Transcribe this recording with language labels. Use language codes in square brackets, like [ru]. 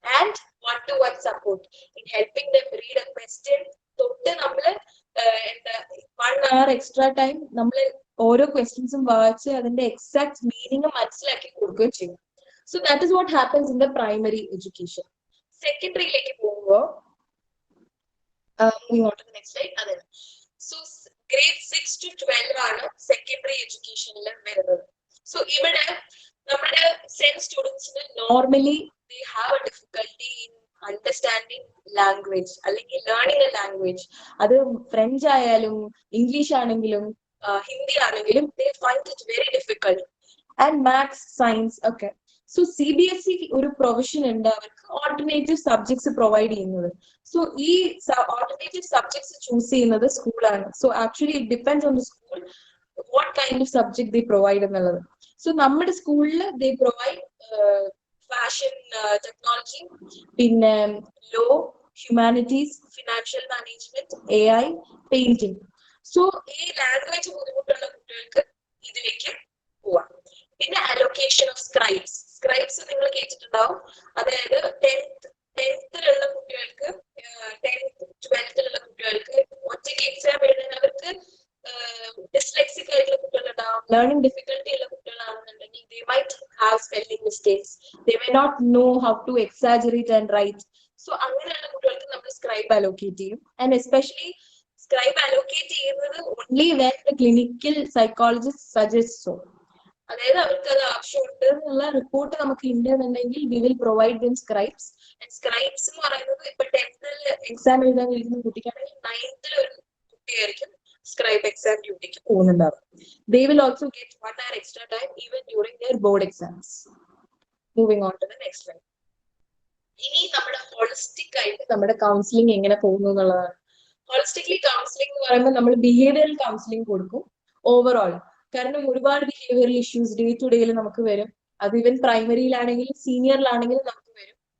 [en] and 1-to-1 support in helping them read a question [ml] തൊട്ട് നമ്മൾ എന്താ 1 hour എക്സ്ട്രാ ടൈം നമ്മൾ ഓരോ ക്വസ്റ്റ്യൻസും വായിച്ച് അതിന്റെ എക്സാക്ട് മീനിങ് മനസ്സിലാക്കി കൊടുക്കുകയും ചെയ്യും. [en] So that is what happens in the primary education. [ml] സെക്കൻഡറിയിലേക്ക് പോകുമ്പോൾ [en] moving on to the next slide. [ml] അതെ, സോ grade 6 to 12 ആണ് സെക്കൻഡറി എഡ്യൂക്കേഷനിൽ വരുന്നത്. [en] so [ml] ഇവിടെ നമ്മുടെ സെൻസ് സ്റ്റുഡൻസിന് [en] Normally they have a difficulty in understanding language അല്ലെങ്കിൽ learning a language. [ml] അത് French ആയാലും ഇംഗ്ലീഷ് ആണെങ്കിലും ഹിന്ദി ആണെങ്കിലും [en] they find it very difficult. And maths, science ഒക്കെ. [ml] സോ CBSE ഒരു പ്രൊവിഷൻ ഉണ്ട് അവർക്ക് ഓൾട്ടർനേറ്റീവ് സബ്ജക്ട്സ് പ്രൊവൈഡ് ചെയ്യുന്നത്. സോ ഈ ഓൾട്ടർനേറ്റീവ് സബ്ജക്ട്സ് ചൂസ് ചെയ്യുന്നത് സ്കൂളാണ്. [en] So actually it depends on the school what kind of subject they provide എന്നുള്ളത്. So നമ്മുടെ സ്കൂളിൽ they provide fashion technology, പിന്നെ law, humanities, financial management, AI, painting. [ml] So ഈ language ബുദ്ധിമുട്ടുള്ള കുട്ടികൾക്ക് ഇതിലേക്ക് പോവാം. പിന്നെ അലൊക്കേഷൻ ഓഫ് സ്ക്രൈബ്സ്. സ്ക്രൈബ്സ് നിങ്ങൾ കേട്ടിട്ടുണ്ടാവും. അതായത് 10th കുട്ടികൾക്ക് 10th 12th കുട്ടികൾക്ക് ഒറ്റയ്ക്ക് എക്സാം എഴുതാൻ അവർക്ക് ഡിസ്ലെക്സിക് ആയിട്ടുള്ള കുട്ടികളുണ്ടാവും, ലേണിംഗ് ഡിഫിക്കൽട്ടി ഉള്ള കുട്ടികളാണെന്നുണ്ടെങ്കിൽ [en] they might have spelling mistakes, they may not know how to exaggerate and write. [ml] So അങ്ങനെയുള്ള കുട്ടികൾക്ക് നമ്മൾ സ്ക്രൈബ് അലോക്കേറ്റ് ചെയ്യും. [en] And especially scribe allocate ചെയ്യുന്നത് only when the clinical psychologist suggest. [ml] So അതായത് അവർക്ക് അത് ആവശ്യമുണ്ട് എന്നുള്ള റിപ്പോർട്ട് നമുക്ക് ഉണ്ടെന്നുണ്ടെങ്കിൽ [en] We will provide them scribes. [ml] Scribes എന്ന് പറയുന്നത് ഇപ്പൊ 10th എക്സാം എഴുതാൻ ഇരിക്കുന്ന കുട്ടിക്കാണെങ്കിൽ 9th ഒരു കുട്ടിയായിരിക്കും സ്ക്രൈബ് എക്സാം ഡ്യൂട്ടിക്ക് പോകുന്നുണ്ടാവും. [en] They will also get 1 hour extra time even during their board exams. Moving on to the next slide. [ml] ഇനി നമ്മുടെ ഹോളിസ്റ്റിക് ആയിട്ട് നമ്മുടെ കൗൺസിലിംഗ് എങ്ങനെ പോകുന്നു എന്നുള്ളതാണ്. ഹോളിസ്റ്റിക്ലി കൗൺസിലിംഗ് എന്ന് പറയുമ്പോൾ നമ്മൾ ബിഹേവിയറൽ കൗൺസിലിംഗ് കൊടുക്കും ഓവറോൾ. കാരണം ഒരുപാട് ബിഹേവിയറൽ ഇഷ്യൂസ് ഡേ ടു ഡേയിൽ നമുക്ക് വരും. അത് ഈവൻ പ്രൈമറിയിലാണെങ്കിലും സീനിയറിലാണെങ്കിലും നമുക്ക് വരും.